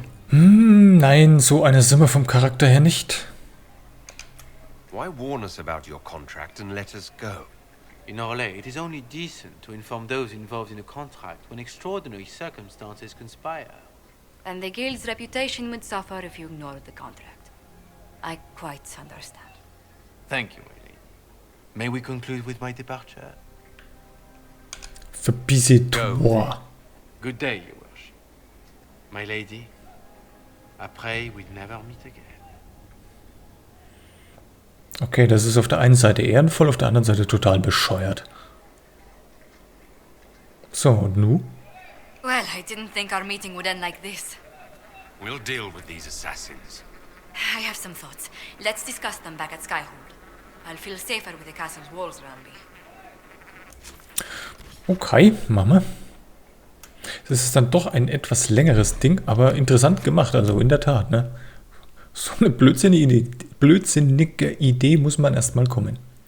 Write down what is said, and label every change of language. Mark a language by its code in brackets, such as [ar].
[de] Nein, so eine Summe vom Charakter her nicht. [en] Why warn us about your contract and let us go? In Orlais, it is only decent to inform those involved in a contract when extraordinary circumstances conspire. And the guild's reputation would suffer if you ignored the contract. I quite understand. Thank you, my lady. May we conclude with my departure? [fr] Verbissez-toi. [en] Good day, your worship. My lady, I pray we'd never meet again. [de] Okay, das ist auf der einen Seite ehrenvoll, auf der anderen Seite total bescheuert. So, und nu? [en] Well, I didn't think our meeting would end like this. We'll deal with these assassins. I have some thoughts. Let's discuss them back at Skyhold. I'll feel safer with the castle's walls around me. [de] Okay, Mama. Das ist dann doch ein etwas längeres Ding, aber interessant gemacht, also in der Tat, ne? So eine blödsinnige Idee muss man erstmal kommen.